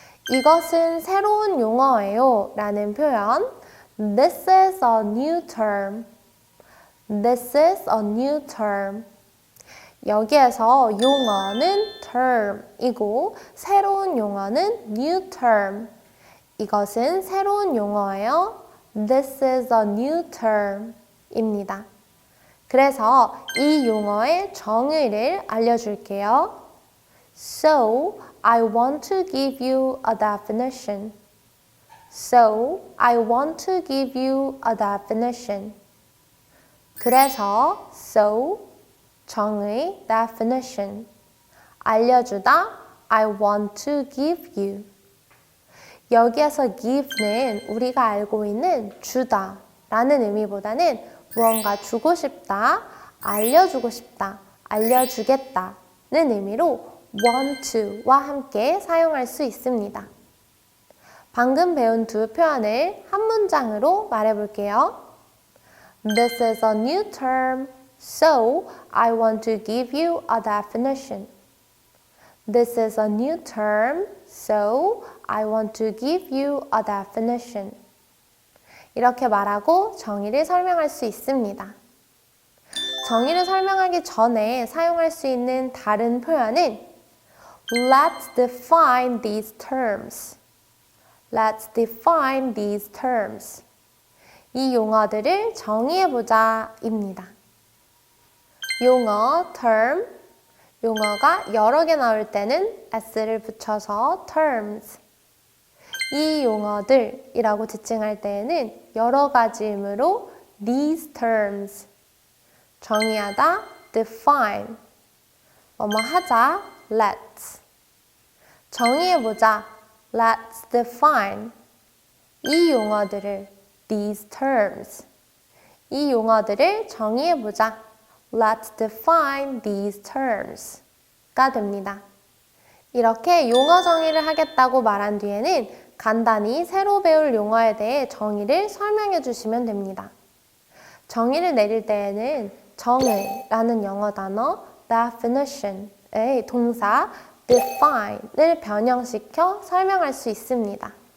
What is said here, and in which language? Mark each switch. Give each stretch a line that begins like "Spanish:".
Korean: 이것은 새로운 용어예요 라는 표현,
English: This is a new term. This is a new term.
Korean: 여기에서 용어는 term이고 새로운 용어는 new term. 이것은 새로운 용어예요.
English: This is a new term
Korean: 입니다. 그래서 이 용어의 정의를 알려줄게요.
English: So, I want to give you a definition. So, I want to give you a definition.
Korean: 그래서
English: so, 정의, definition,
Korean: 알려주다,
English: I want to give you.
Korean: 여기에서 give는 우리가 알고 있는 주다 라는 의미보다는 무언가 주고 싶다, 알려주고 싶다, 알려주겠다는 의미로 want to와 함께 사용할 수 있습니다. 방금 배운 두 표현을 한 문장으로 말해볼게요.
English: This is a new term, so I want to give you a definition. This is a new term, so I want to give you a definition.
Korean: 이렇게 말하고 정의를 설명할 수 있습니다. 정의를 설명하기 전에 사용할 수 있는 다른 표현은
English: Let's define these terms. Let's define these terms.
Korean: 이 용어들을 정의해보자 입니다. 용어, term, 용어가 여러 개 나올 때는 s를 붙여서 terms. 이 용어들이라고 지칭할 때에는 여러 가지 의미로 these terms. 정의하다, define. 뭐뭐 하자, let's.
English: 정의해보자, let's define.
Korean: 이 용어들을 these terms. 이 용어들을 정의해보자.
English: Let's define these terms.
Korean: 가 됩니다. 이렇게 용어 정의를 하겠다고 말한 뒤에는 간단히 새로 배울 용어에 대해 정의를 설명해 주시면 됩니다. 정의를 내릴 때에는 정의라는 영어 단어 definition의 동사 define을 변형시켜 설명할 수 있습니다.